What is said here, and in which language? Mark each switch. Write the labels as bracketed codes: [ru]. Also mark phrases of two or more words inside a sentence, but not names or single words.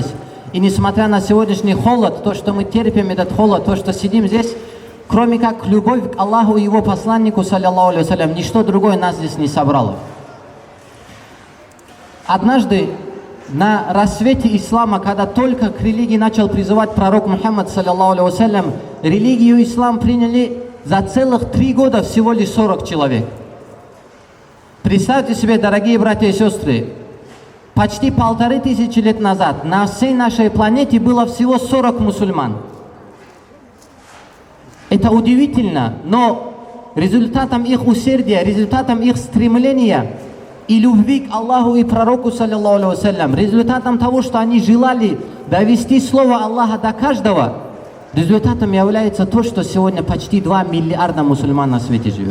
[ru] И несмотря на сегодняшний холод, то, что мы терпим этот холод, то, что сидим здесь, кроме как любовь к Аллаху и его посланнику, [ar] صلى الله عليه وسلم, [ru] ничто другое нас здесь не собрало. Однажды на рассвете ислама, когда только к религии начал призывать пророк Мухаммад, [ar] صلى الله عليه وسلم, [ru] религию ислам приняли за целых 3 года всего лишь 40 человек. Представьте себе, дорогие братья и сестры, почти 1500 лет назад на всей нашей планете было всего 40 мусульман. Это удивительно, но результатом их усердия, результатом их стремления и любви к Аллаху и пророку, [ar] صلى الله عليه وسلم, [ru] результатом того, что они желали довести слово Аллаха до каждого, результатом является то, что сегодня почти 2 миллиарда мусульман на свете живет.